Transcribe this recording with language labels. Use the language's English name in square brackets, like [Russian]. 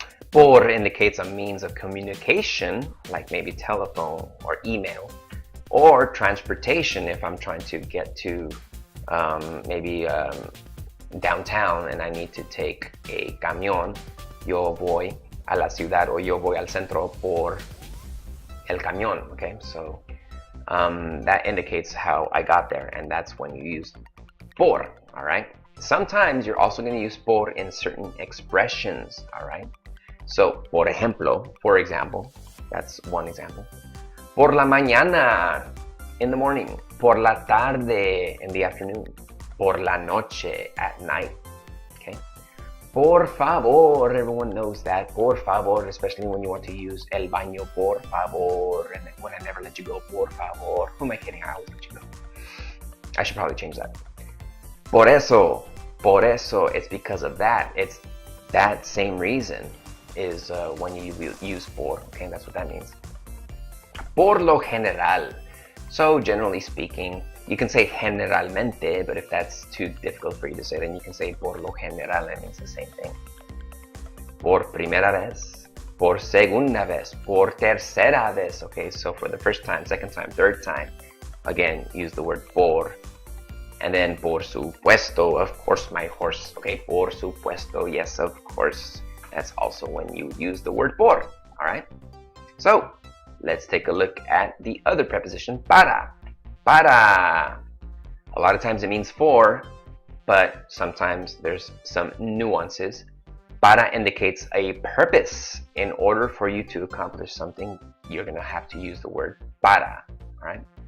[English] Por indicates a means of communication, like maybe telephone or email, or transportation if I'm trying to get to maybe downtown and I need to take a camión. [Spanish] Yo voy a la ciudad or yo voy al centro por el camión, okay? [English] So that indicates how I got there, and that's when you use por, all right? Sometimes you're also going to use por in certain expressions, all right? So, [Spanish] por ejemplo, [English] for example, that's one example. [Spanish] Por la mañana, [English] in the morning. [Spanish] Por la tarde, [English] in the afternoon. Por la noche, at night, okay? Por favor, everyone knows that. Por favor, especially when you want to use [Spanish] el baño, [English] por favor, and when I never let you go, por favor. Who am I kidding? I always let you go. I should probably change that. [Spanish] Por eso, [English] it's because of that. It's that same reason is when you use por, okay? That's what that means. [Spanish] Por lo general. [English] So, generally speaking, you can say generalmente, but if that's too difficult for you to say, then you can say por lo general, and it means the same thing. [Spanish] Por primera vez, por segunda vez, por tercera vez, okay? [English] So for the first time, second time, third time, again, use the word por. And then [Spanish] por supuesto, [English] of course, my horse, okay? [Spanish] Por supuesto, [English] yes, of course. That's also when you use the word por, all right? So, let's take a look at the other preposition, para. Para. A lot of times it means for, but sometimes there's some nuances. Para indicates a purpose. In order for you to accomplish something, you're going to have to use the word para. All right?